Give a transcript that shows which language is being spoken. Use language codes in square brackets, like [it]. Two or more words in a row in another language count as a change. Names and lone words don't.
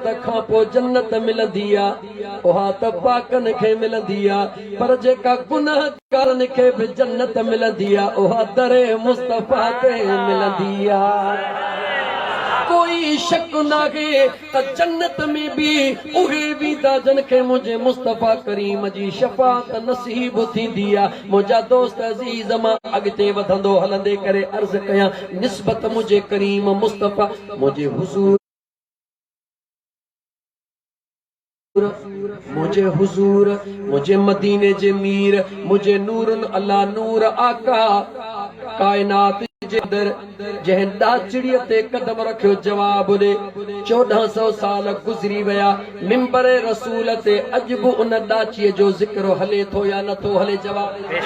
[sd] खां पोइ जन्नत मिलंदी आ उहा त पाकन खे मिलंदी आ पर जेका गुनाहगारन खे बि जन्नत मिलंदी आ उहा दरे मुस्तफा ते मिलंदी आ कोई शक नाहे त जन्नत में भी उहे वीदा जन के मुझे मुस्तफा करीम जी शफात नसीब थींदी आ। मुझा दोस्त अजीज मां अगते वधंदो हलंदे करे अर्ज कया निस्बत मुझे करीम मुस्तफा मुझे हुजूर मुझे हुजूर मुझे मदीने जे मीर मुझे नूरन अल्लाह नूर आका कायनात जे अंदर जंहिं ॾाचिड़ीअ ते कदम रखियो जवाब ॾे 1400 साल गुज़री विया मिंबर रसूल ते अॼु बि उन ॾाचीअ जो ज़िक्र हले थो या नथो हले जवाब